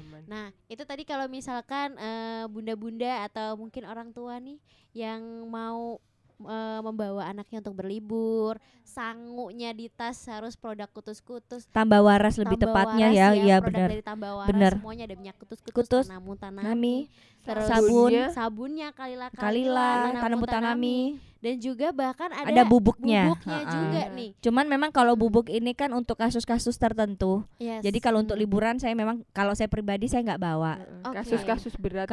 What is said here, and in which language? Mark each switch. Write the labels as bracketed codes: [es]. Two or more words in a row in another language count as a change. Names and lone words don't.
[id] Nah, itu tadi kalau misalkan bunda-bunda atau mungkin orang tua nih yang mau membawa anaknya untuk berlibur, sangunya di tas harus produk kutus-kutus. Tambah waras lebih tepatnya ya, iya produk benar. dari tambah waras Benar. semuanya ada minyak kutus-kutus, Tanamu Tanami, terus sabunnya Kalila Tanamu Tanami. Dan juga bahkan ada bubuknya juga nih. Cuman memang kalau bubuk ini kan untuk kasus-kasus tertentu. Yes. Jadi kalau untuk liburan saya memang kalau saya pribadi saya nggak bawa. Kasus-kasus berat.